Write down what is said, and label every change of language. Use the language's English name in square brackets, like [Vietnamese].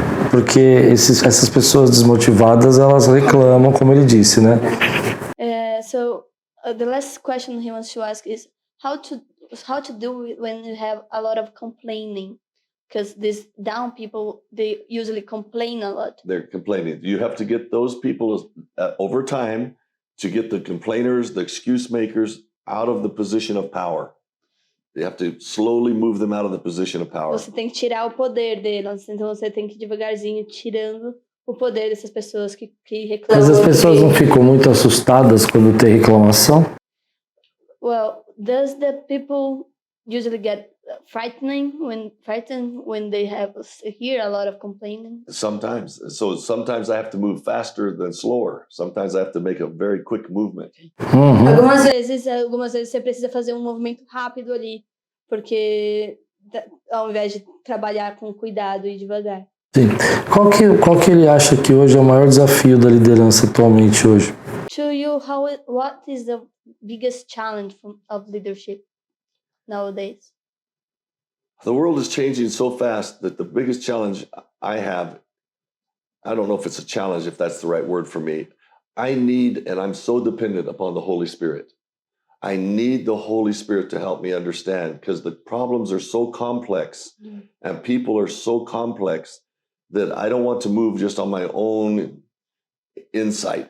[Portuguese] Porque essas pessoas desmotivadas, elas reclamam, como ele disse, né? [English] So the last question he wants to ask is how to do it when you have a lot of complaining, because these down people, they usually complain a lot. They're complaining. You have to get those people over time to get the complainers, the excuse makers out of the position of power. You have to slowly move them out of the position of power. [Portuguese] Você tem que tirar o poder deles, então você tem que devagarzinho tirando o poder dessas pessoas que reclamam. Mas as pessoas não ficam muito assustadas quando tem reclamação? [English] Well, does the people usually get frightened when they hear a lot of complaining? Sometimes. So sometimes I have to move faster than slower. Sometimes I have to make a very quick movement. Uhum. [Portuguese] Algumas vezes você precisa fazer um movimento rápido ali, porque ao invés de trabalhar com cuidado e devagar. Sim. Qual que ele acha que hoje é o maior desafio da liderança atualmente hoje? [English] To you, what is the biggest challenge of leadership nowadays? The world is changing so fast that the biggest challenge I have, I don't know if it's a challenge, if that's the right word for me. I need, and I'm so dependent upon the Holy Spirit. I need the Holy Spirit to help me understand, because the problems are so complex and people are so complex that I don't want to move just on my own insight.